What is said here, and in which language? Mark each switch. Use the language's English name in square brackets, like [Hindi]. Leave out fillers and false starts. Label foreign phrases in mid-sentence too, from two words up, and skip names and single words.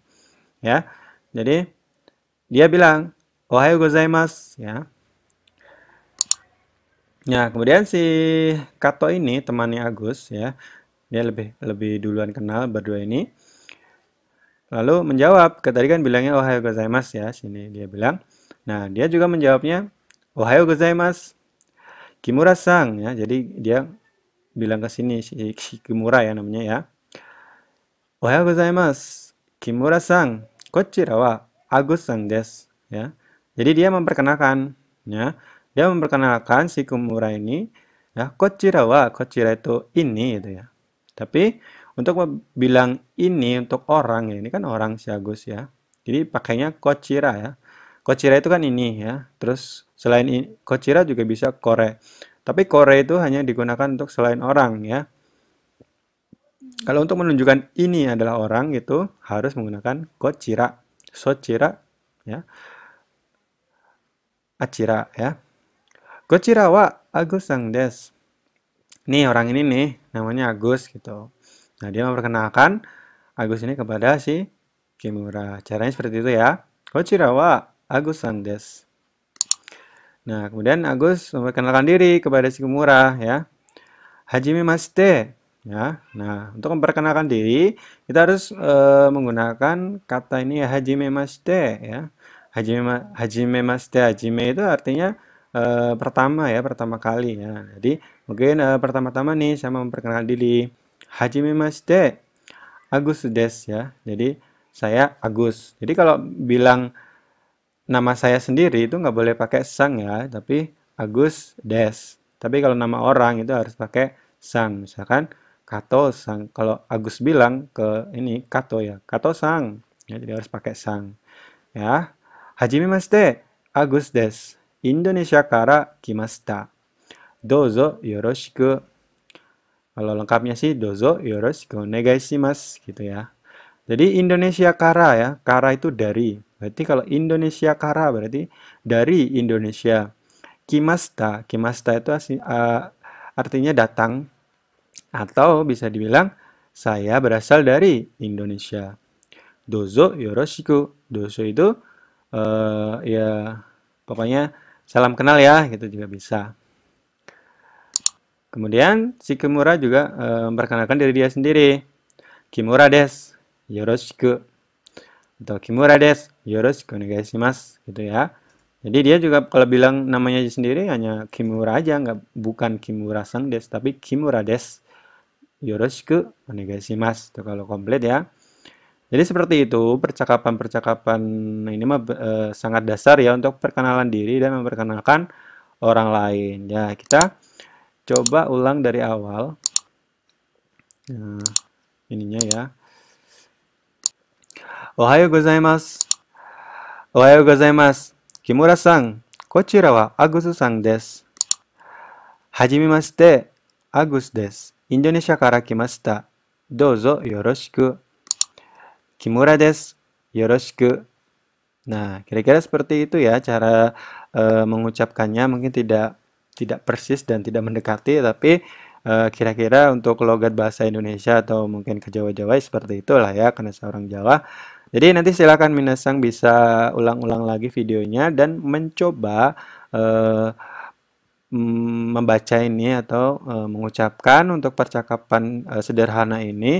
[Indonesian] Ya. Jadi dia bilang [Japanese] おはようございます [Indonesian] ya. Nah, kemudian si Kato ini temannya Agus ya. Dia lebih lebih duluan kenal berdua ini. Lalu menjawab, tadi kan bilangnya [Japanese] おはようございます [Indonesian] ya, sini dia bilang. Nah, dia juga menjawabnya [Japanese] おはようございます. [Indonesian] Kimura-san ya. Jadi dia bilang ke sini si Kimura ya namanya ya. [Japanese] おはようございます. Kimura-san. こちらはAgusさんです ya. [Indonesian] Jadi dia memperkenalkan ya. Dia memperkenalkan si Kimura ini ya. [Japanese] こちらは, [Indonesian] kochira itu ini gitu ya. Tapi untuk bilang ini untuk orang ya, ini kan orang si Agus ya. Jadi pakainya kochira ya. Kochira itu kan ini ya. Terus selain ini, kochira juga bisa kore. Tapi kore itu hanya digunakan untuk selain orang ya. Kalau untuk menunjukkan ini adalah orang gitu harus menggunakan kochira, sochira ya, achira ya. [Japanese] こちらはAgusさんです. [Indonesian] Nih orang ini nih namanya Agus gitu. Nah, dia memperkenalkan Agus ini kepada si Kimura. Caranya seperti itu ya. [Japanese] こちらはAgusさんです. [Indonesian] Nah, kemudian Agus memperkenalkan diri kepada si Kimura ya. Hajimemashite ya. Nah, untuk memperkenalkan diri kita harus menggunakan kata ini ya, hajimemashite ya. Hajimemashite, hajime itu artinya pertama ya, pertama kali ya. Jadi mungkin pertama-tama nih saya memperkenalkan diri. [Japanese] はじめまして。Agusです [Indonesian] ya. Jadi saya Agus. Jadi kalau bilang nama saya sendiri itu nggak boleh pakai sang ya, tapi [Japanese] Agus des. [Indonesian] Tapi kalau nama orang itu harus pakai sang. Misalkan Kato sang. Kalau Agus bilang ke ini Kato ya, Kato sang. Ya, jadi harus pakai sang. Ya. [Japanese] はじめまして、Agusです. インドネシアから来ました. どうぞよろしく. [Indonesian] Kalau lengkapnya sih [Japanese] どうぞよろしくお願いします [Indonesian] gitu ya. Jadi [Japanese] インドネシアから [Indonesian] ya. Kara itu dari. Berarti kalau [Japanese] インドネシアから [Indonesian] berarti dari Indonesia. Kimasta, kimasta itu artinya datang atau bisa dibilang saya berasal dari Indonesia. [Japanese] どうぞよろしく. [Indonesian] Dozo itu ya pokoknya salam kenal ya, gitu juga bisa. Kemudian si Kimura juga memperkenalkan diri dia sendiri. [Japanese] Kimura des, yoroshiku. [Indonesian] Atau [Japanese] Kimuraです、よろしくお願いします [Indonesian] gitu ya. Jadi dia juga kalau bilang namanya sendiri hanya Kimura aja, bukan [Japanese] Kimura-san des, [Indonesian] tapi [Japanese] Kimura des. よろしくお願いします. [Indonesian] Itu kalau komplit ya. Jadi seperti itu percakapan-percakapan ini mah sangat dasar ya untuk perkenalan diri dan memperkenalkan orang lain. Ya, kita coba ulang dari awal. Nah, ininya ya. [Japanese] おはようございます。おはようございます. Kimura-san, kochira wa Agus-san desu. はじめまして、Agusです. インドネシアから来ました。どうぞよろしく. Kimura desu. Yoroshiku. [Indonesian] Nah, kira-kira seperti itu ya cara mengucapkannya. Mungkin tidak persis dan tidak mendekati, tapi kira-kira untuk logat bahasa Indonesia atau mungkin ke Jawa-Jawa seperti itulah ya, karena saya orang Jawa. Jadi nanti silakan minasang bisa ulang-ulang lagi videonya dan mencoba membaca ini atau mengucapkan untuk percakapan sederhana ini.